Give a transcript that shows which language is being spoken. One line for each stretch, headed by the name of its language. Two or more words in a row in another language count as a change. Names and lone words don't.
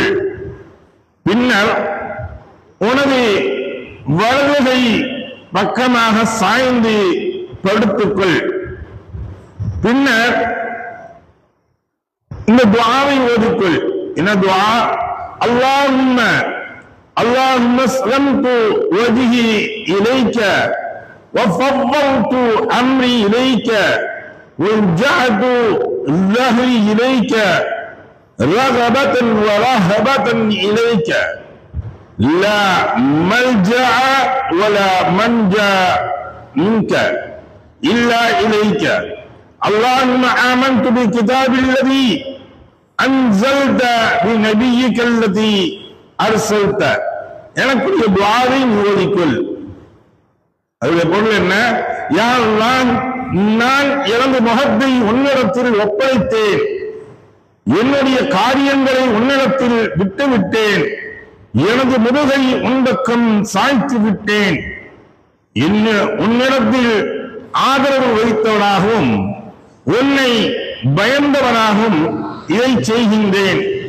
Tamil: பின்னர் உனது வலதுகை பக்கமாக சாய்ந்து படுத்துக்கொள். பின்னர் இந்த துஆவை ஓதிக்கொள். என்ன துஆ?
Arabic: اللهم أسلمت وجهي إليك وفضلت أمري إليك ووجهت ظهري إليك رغبة ورهبة إليك لا ملجأ ولا منجا منك إلا إليك اللهم آمنت بالكتاب الذي أنزلت بنبيك الذي أرسلت.
Tamil: எனக்குரிய துஆவை ஓதிக்கொள். அதுடைய பொருள் என்ன? யா அல்லாஹ், நான் எனது முகத்தை உன்னிடத்தில் ஒப்படைத்தேன், என்னுடைய காரியங்களை உன்னிடத்தில் விட்டுவிட்டேன், எனது முதுகை உன்பக்கம் சாய்த்து விட்டேன், உன்னிடத்தில் ஆதரவு வைத்தவனாகவும் உன்னை பயந்தவனாகவும் இதை செய்கின்றேன்.